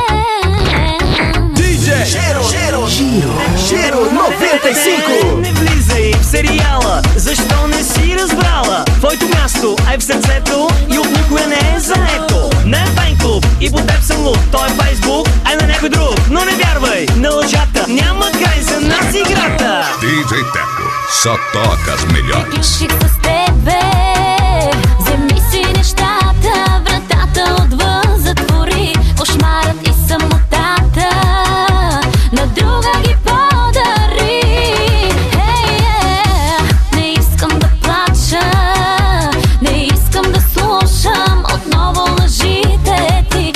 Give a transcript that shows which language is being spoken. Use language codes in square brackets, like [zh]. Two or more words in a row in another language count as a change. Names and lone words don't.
[bg] DJ Giro 95. Не влизай в сериала, защо не си разбрала? Твоето място е в сърцето и от никоя не е заето. Не е фен клуб и по теб съм луд. Той е Фейсбук, а на някой друг. Но не вярвай на лъжата, няма край за нас играта. [pt] DJ Teco, só toca as melhores. [bg] Приключих с тебе, вземи си нещата, вратата отвън затвори. Кошмарът и самотата на друга ги подари. Не искам да плача, не искам да слушам отново лъжите ти.